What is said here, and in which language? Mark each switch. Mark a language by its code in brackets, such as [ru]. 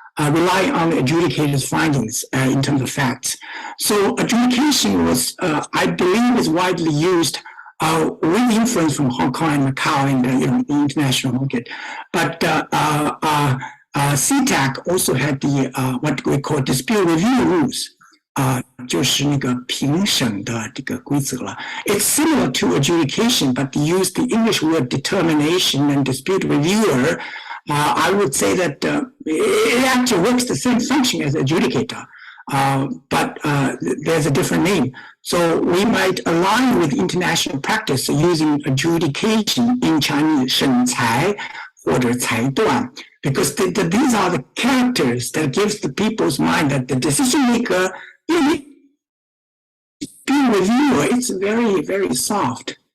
[en] Rely on the adjudicator's findings in terms of facts. So adjudication was, I believe, is widely used with influence from Hong Kong and Macau in the international market. But CTAC also had the what we call dispute review rules. [zh] 就是那个评审的这个规则了. [en] It's similar to adjudication, but use the English word determination and dispute reviewer. I would say that it actually works the same function as adjudicator, but there's a different name. So we might align with international practice using adjudication in Chinese [zh] 审裁或者裁断, [en] because these are the characters that gives the people's mind that the decision maker, being reviewer, it's very, very soft.